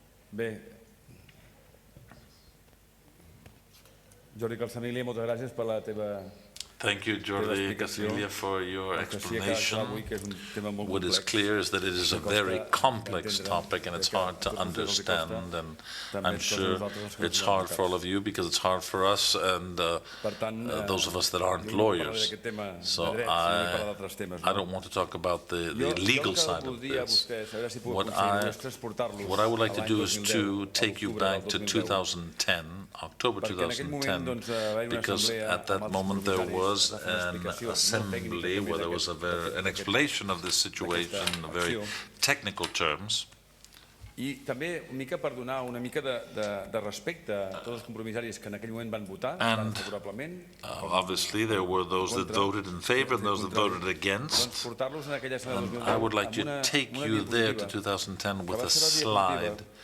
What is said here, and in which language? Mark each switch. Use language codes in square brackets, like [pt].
[ca] Bé, Jordi Calzamiglia, moltes gràcies per la teva... [en] Thank you, Jordi Calzamiglia, for your explanation. What is clear is that it is a very complex topic and it's hard to understand, and I'm sure it's hard for all of you because it's hard for us and those of us that aren't lawyers. So I don't want to talk about the legal side of this. What I would like to do is to take you back to 2010, October 2010, because at that moment there was an assembly where there was an explanation of this situation in very technical terms. [ca] I també una mica per donar una mica de respecte a tots els compromissaris que en aquell moment van votar favorablement. [en] Obviously there were those that voted in favor and those that voted against. And I would like to take you there to 2010 with a slide.